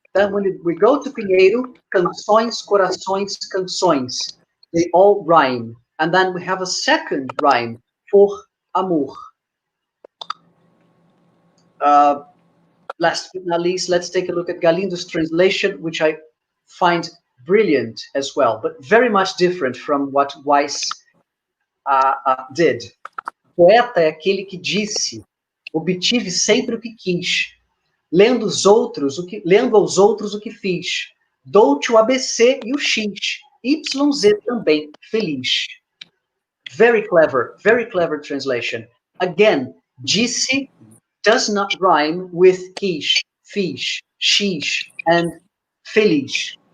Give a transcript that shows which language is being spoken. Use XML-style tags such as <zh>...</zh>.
<en>Then when we go to Pinheiro, canções, corações, canções. They all rhyme. And then we have a second rhyme, for amor. Last but not least, let's take a look at Galindo's translation, which I find brilliant as well, but very much different from what Weiss did.</en> <pt>Poeta é aquele que disse, obtive sempre o que quis, lendo aos outros o que fiz, dou-te o ABC e o X, YZ também, feliz.</pt> <en>Very clever translation. Again, disse does not rhyme with quiche, fish, sheesh, and feliz.</en>